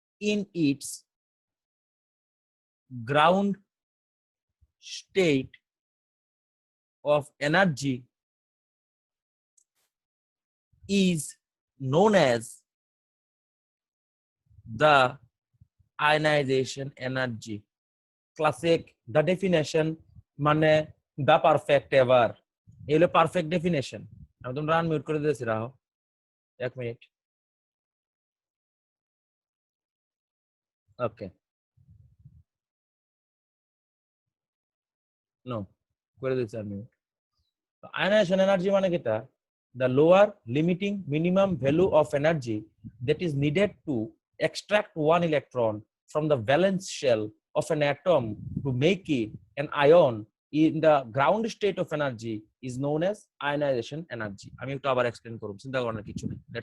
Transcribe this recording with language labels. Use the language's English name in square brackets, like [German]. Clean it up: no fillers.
[English] in its ground state of energy is known as the ionization energy. Classic, the definition [Bangla] মানে [English] the perfect ever. [Bangla] এগুলো [English] perfect definition. [Bangla] আমি তোমরা unmute করে দিয়েছি রাহো 1 minute. Okay no করে দিয়েছি আনমিউট। [English] Ionization energy [Bangla] মানে কিটা? [English] The lower limiting minimum value of energy that is needed to extract one electron from the valence shell of an atom to make it an ion in the ground state of energy is known as ionization energy. [Bangla] আমি একটু আবার explain করব, চিন্তা করার কিছু নেই।